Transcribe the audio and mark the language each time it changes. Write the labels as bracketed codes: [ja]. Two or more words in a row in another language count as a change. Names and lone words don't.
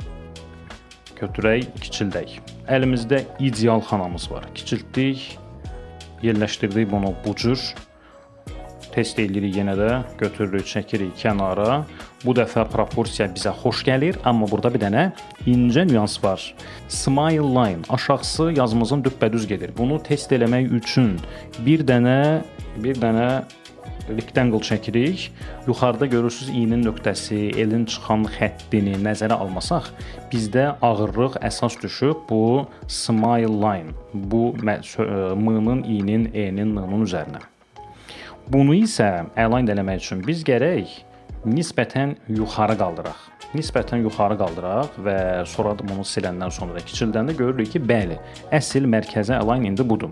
[az] Götürək, kiçildək. Əlimizdə ideal xanamız var. Kiçiltdik, yerləşdirdik bunu bu cür. Test edirik yenə də. Götürürük, çəkirik kənara. Bu dəfə proporsiya bizə xoş gəlir, amma burada bir dənə incə nüans var. [en] Smile line, [az] aşağısı yazımızın düppədüz gedir. Bunu test eləmək üçün bir dənə rectangle çəkirik. Yuxarıda görürsüz i-nin nöqtəsi, elin çıxan xəttini nəzərə almasaq, bizdə ağırlıq əsas düşüb bu [en] smile line, [az] bu m-nin, i-nin, e-nin, n-nin üzərinə. Bunu isə align eləmək üçün biz gərək nisbətən yuxarı qaldıraq. Nisbətən yuxarı qaldıraq və sonra da bunu siləndən sonra kiçildəndə görürük ki, bəli, əsl mərkəzə align indi budur.